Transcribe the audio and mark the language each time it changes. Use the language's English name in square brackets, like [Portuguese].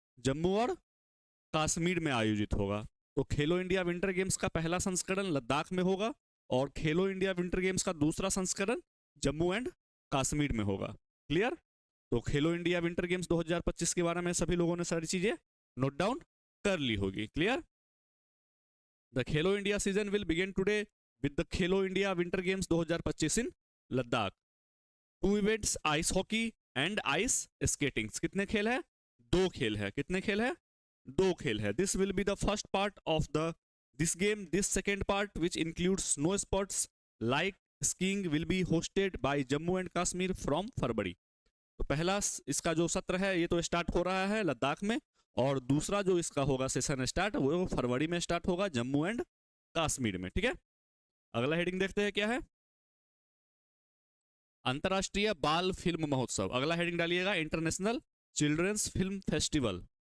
[Hindi] जम्मू और कश्मीर में आयोजित होगा। तो खेलो इंडिया विंटर गेम्स का पहला संस्करण लद्दाख में होगा और खेलो इंडिया विंटर गेम्स का दूसरा संस्करण जम्मू एंड कश्मीर में होगा। क्लियर? तो खेलो इंडिया विंटर गेम्स 2025 के बारे में सभी लोगों ने सारी चीजें नोट डाउन कर ली होगी। Clear? [English] The Khelo India season will begin today with the Khelo India Winter Games 2025 in Ladakh. 2 events, ice hockey and ice skating. [Hindi] कितने खेल है? 2 खेल है। कितने खेल है? 2 खेल है। [English] This will be the first part of this game. This second part, which includes snow sports like skiing, will be hosted by Jammu and Kashmir from February. [Hindi] तो पहला इसका जो सत्र है ये तो स्टार्ट हो रहा है लद्दाख में, और दूसरा जो इसका होगा सेशन स्टार्ट वो फरवरी में स्टार्ट होगा जम्मू एंड कश्मीर में। ठीक है, अगला हेडिंग देखते हैं क्या है। अंतरराष्ट्रीय बाल फिल्म महोत्सव। अगला हेडिंग डालिएगा इंटरनेशनल चिल्ड्रंस फिल्म फेस्टिवल।